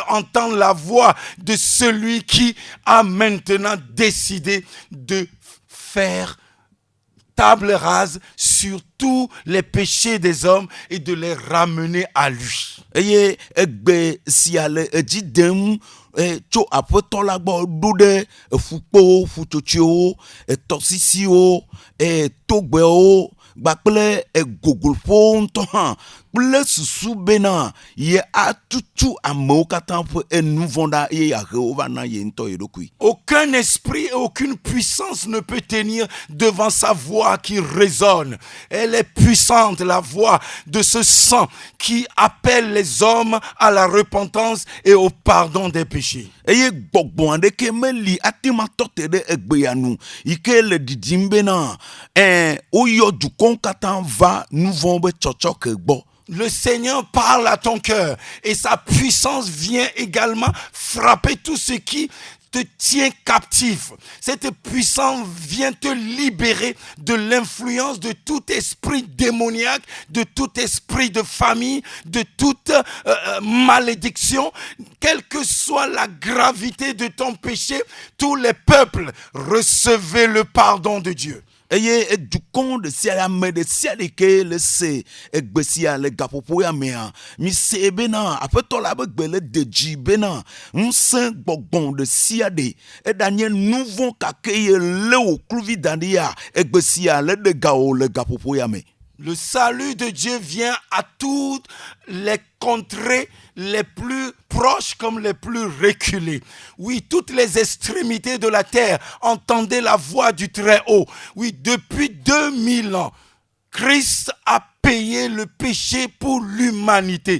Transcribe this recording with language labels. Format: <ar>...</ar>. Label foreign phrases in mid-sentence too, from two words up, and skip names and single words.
<fr>Entendent la voix de celui qui a maintenant décidé de faire table rase sur tous les péchés des hommes et de les ramener à lui.</fr> <ee>Eye egbe sia le edzi dem tso aƒetɔ la gbɔ ɖo ɖe fukpowo, futsotsoewo, tɔsisiwo, togbewo gbakple gogolƒowo ŋutɔ hã kple susu bena ye atutu amewo katã ƒe nu vɔ̃ ɖa eye yeahe wo va na ye ŋutɔ ye ɖokui.</ee> <fr>Aucun esprit et aucune puissance ne peut tenir devant sa voix qui résonne. Elle est puissante, la voix de ce sang qui appelle les hommes à la repentance et au pardon des péchés.</fr> <ee>Eye gbɔgbɔ aɖeke meli ate ma tɔte ɖe egbea nu yi ke le didim bena woyɔ dukɔwo katã va nu vɔ̃ be tsɔtsɔke gbɔ.</ee> <fr>Le Seigneur parle à ton cœur et sa puissance vient également frapper tout ce qui te tient captif. Cette puissance vient te libérer de l'influence de tout esprit démoniaque, de tout esprit de famille, de toute malédiction. Quelle que soit la gravité de ton péché, tous les peuples recevez le pardon de Dieu.</fr> <ee>Eye dukɔ de sia ame de sia ɖe ke le se egbe sia le gaƒoƒo ya mea mi se bena aƒetɔ la be gbe le de dzi bena ŋusẽ gbɔgbɔ de sia ɖe eɖanye nu vɔ̃ kake ye le wò kluvi da ɖi ya egbe sia le ɖe gawò le gaƒoƒo ya me.</ee> <fr>Le salut de Dieu vient à toutes les contrées les plus proches comme les plus reculées. Oui, toutes les extrémités de la terre entendaient la voix du Très-Haut. Oui, depuis 2000 ans, Christ a payé le péché pour l'humanité.</fr>